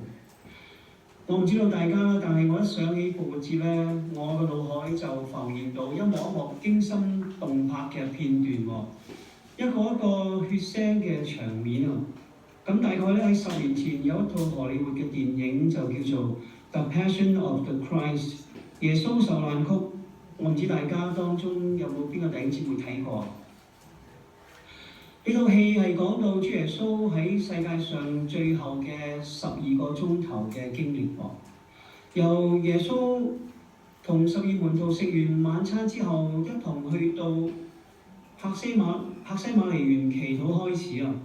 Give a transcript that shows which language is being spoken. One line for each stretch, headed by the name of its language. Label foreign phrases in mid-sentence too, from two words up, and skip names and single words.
Cantonese: 我唔知道大家，但係我一想起復活節咧，我嘅腦海就浮現到一幕驚心動魄嘅片段喎，一個血腥嘅場面啊！咁大概咧喺10年前有一套荷里活嘅電影就叫做《The Passion of the Christ》耶穌受難曲，我唔知大家當中有冇邊個弟兄姊妹睇過？呢套戲係講到主耶穌喺世界上最後嘅12個鐘頭嘅經歷喎。由耶穌同12門徒食完晚餐之後，一同去到客西馬尼園祈禱開始啊。